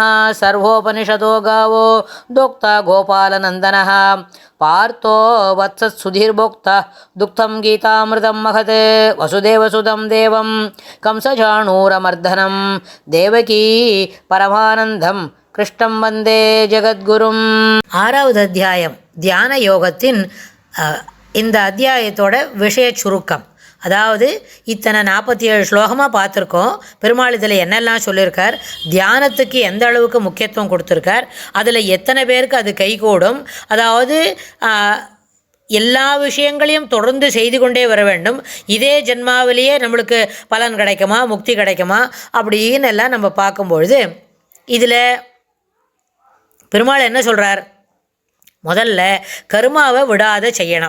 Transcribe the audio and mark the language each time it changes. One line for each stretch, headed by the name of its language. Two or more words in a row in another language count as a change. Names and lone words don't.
Sanskrit: सर्वोपनिषदो गावो दोक्ता गोपालनन्दनः पार्थो वत्सत्सुधीर्भोक्ता दुग्धं गीतामृतं महत् वसुदेवसुतं देवं कंसचाणूरमर्दनं देवकी परमानन्दं कृष्णं वन्दे जगद्गुरुम्.
Tamil: ஆறாவது அத்தியாயம் தியான யோகத்தின் இந்த அத்தியாயத்தோட விஷய சுருக்கம். அதாவது இத்தனை 47 ஸ்லோகமாக பார்த்துருக்கோம். பெருமாள் இதில் என்னெல்லாம் சொல்லியிருக்கார், தியானத்துக்கு எந்த அளவுக்கு முக்கியத்துவம் கொடுத்துருக்கார், அதில் எத்தனை பேருக்கு அது கைகூடும், அதாவது எல்லா விஷயங்களையும் தொடர்ந்து செய்து கொண்டே வர வேண்டும், இதே ஜென்மாவிலேயே நம்மளுக்கு பலன் கிடைக்குமா, முக்தி கிடைக்குமா அப்படின்னு எல்லாம் நம்ம பார்க்கும்பொழுது இதில் பெருமாள் என்ன சொல்கிறார், முதல்ல கர்மாவை விடாத செய்யணும்.